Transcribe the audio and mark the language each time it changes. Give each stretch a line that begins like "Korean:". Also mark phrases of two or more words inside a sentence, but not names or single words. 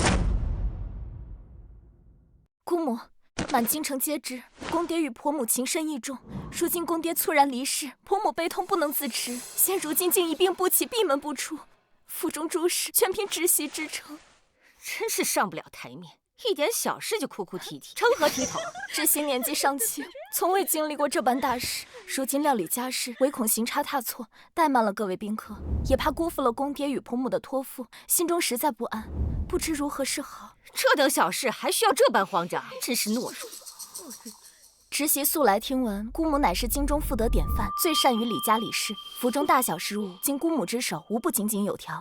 Chinese: 姑母，滿京城皆知公爹與婆母情深義重，如今公爹猝然離世，婆母悲痛不能自持，現如今竟一病不起，閉門不出，府中諸事全憑侄媳支撐，真是上不了台面。一點小事就哭哭啼啼，成何體統？侄媳年紀尚輕，從未經歷過這般大事，如今料理家事，唯恐行差踏錯，怠慢了各位賓客，也怕辜負了公爹與婆母的托付，心中實在不安，不知如何是好。這等小事還需要這般慌張，真是懦弱。侄媳素來聽聞，姑母乃是京中婦德典範，最善於理家理事，府中大小事務，經姑母之手，無不井井有條。